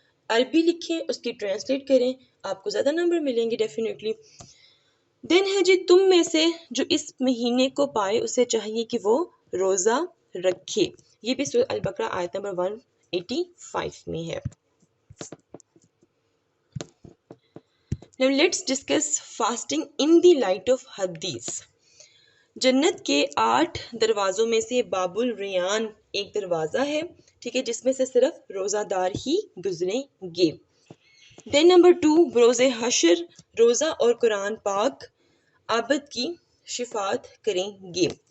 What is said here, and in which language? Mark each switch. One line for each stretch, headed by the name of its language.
Hindi: अरबी लिखें, उसकी ट्रांसलेट करें, आपको ज़्यादा नंबर मिलेंगे डेफिनेटली. देन है जी तुम में से जो इस महीने को पाए उसे चाहिए कि वो रोज़ा रखे. ये भी सूरह अल बकरा आयत नंबर 185 में है.
English: Now let's discuss fasting in the light of hadith.
Hindi: जन्नत के 8 दरवाज़ों में से बाबुल रियान एक दरवाज़ा है, ठीक है, जिसमें से सिर्फ रोज़ादार ही गुजरेंगे. देन नंबर 2 रोज़े हशर, रोज़ा और कुरान पाक आबद की शिफात करेंगे.